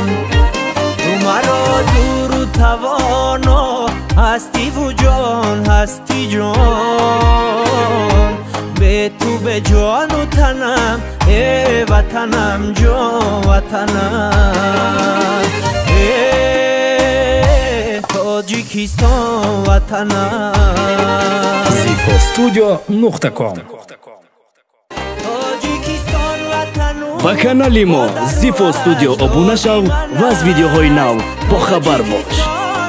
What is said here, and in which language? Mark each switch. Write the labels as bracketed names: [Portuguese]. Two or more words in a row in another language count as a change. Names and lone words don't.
[Persian] تو مرا زور و توانو هستی و جان هستی جان، به تو به جان و تنم ای وطنم جان وطنم. ای تاجیکستان وطنم. zifostudio.com. [Tajik] ба канали мо Zifo Studio обуна шав ва аз видеоҳои нав бохабар бош.